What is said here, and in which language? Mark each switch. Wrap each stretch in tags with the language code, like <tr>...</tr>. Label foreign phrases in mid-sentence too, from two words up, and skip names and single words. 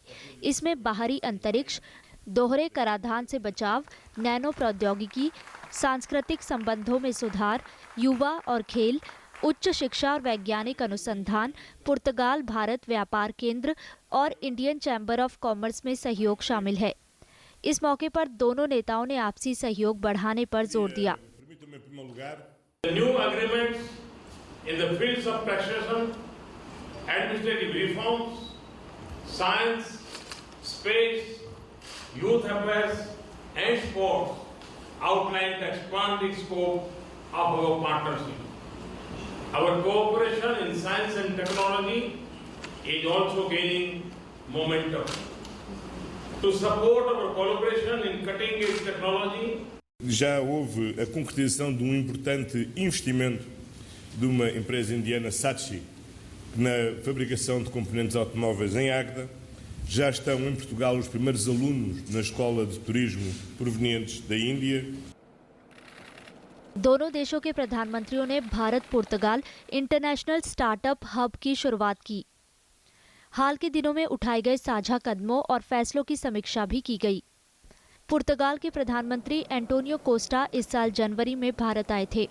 <hi>इसमें बाहरी अंतरिक्ष, दोहरे कराधान से बचाव, नैनो प्रौद्योगिकी, सांस्कृतिक संबंधों में सुधार, युवा और खेल, उच्च शिक्षा और वैज्ञानिक अनुसंधान, पुर्तगाल भारत व्यापार केंद्र और इंडियन चैम्बर ऑफ कॉमर्स में सहयोग शामिल है। इस मौके पर दोनों नेताओं ने आपसी सहयोग बढ़ाने पर जोर दिया।</hi> <en>The new agreements in the fields of taxation, administrative reforms, science, space, youth affairs, and sports outline the expanding scope of our partnership. Our cooperation in science and technology is also gaining momentum. To support our collaboration in cutting-edge technology,</en> <pt>já houve a concretização de importante investimento de uma empresa indiana, Saatchi, na fabricação de componentes automóveis em Águeda. Já estão em Portugal os primeiros alunos na escola de turismo provenientes da Índia.</pt> <hi>दोनों देशों के प्रधानमंत्रियों ने भारत पुर्तगाल इंटरनेशनल स्टार्टअप हब की शुरुआत की। हाल के दिनों में उठाए गए साझा कदमों और फैसलों की समीक्षा भी की गई। पुर्तगाल के प्रधानमंत्री एंटोनियो कोस्टा इस साल जनवरी में भारत आए थे।</hi>